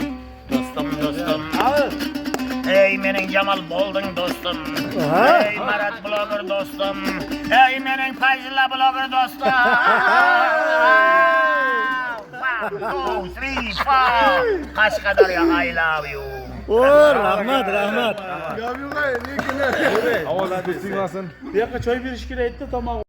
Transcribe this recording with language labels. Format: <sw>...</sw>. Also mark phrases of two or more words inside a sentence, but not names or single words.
<uz>Dostum. Ey mening Jamal bolding dostum. Ey Marat blogger dostum. Ey mening Fayzilla blogger dostum. 1, 2, 3, 4. Qashqadaryo,</uz> <en>I love you.</en> <uz>Rahmat. Gavyugay, lekin. Ovoz bersin. Bu yoqqa choy berish kerak edi, tamom.</uz>